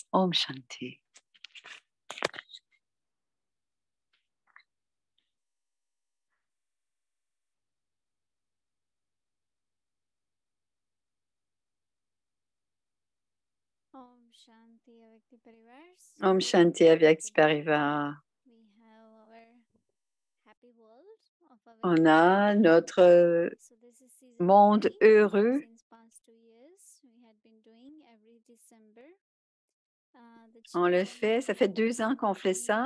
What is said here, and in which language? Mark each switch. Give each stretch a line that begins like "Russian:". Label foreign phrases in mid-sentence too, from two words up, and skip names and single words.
Hindi: Om Shanti. Om Shanti
French: avec tes
Hindi: parivars. Om Shanti
French: avec tes
Hindi: parivars.
French: On a notre monde heureux. On le fait, ça fait 2 ans qu'on fait ça.